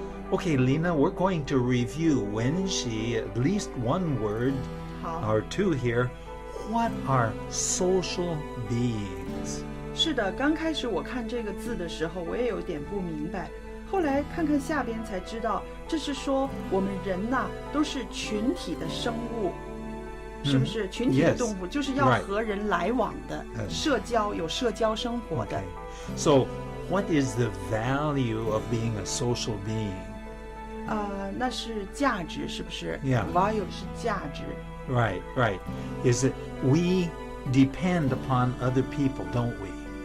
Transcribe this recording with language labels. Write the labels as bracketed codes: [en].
[en] Okay, Lena, we're going to review [zh] 文习, [en] at least one word or two here. What are social beings? [zh] 是的，刚开始我看这个字的时候，我也有点不明白。后来看看下边才知道，这是说我们人呐，都是群体的生物，是不是？群体的动物，就是要和人来往的，社交，有社交生活的。 [en] So, what is the value of being a social being? [zh] 那是价值，是不是 [en] Yeah. [zh] Value 是价值。 [en] Right. Is that we depend upon other people, don't we?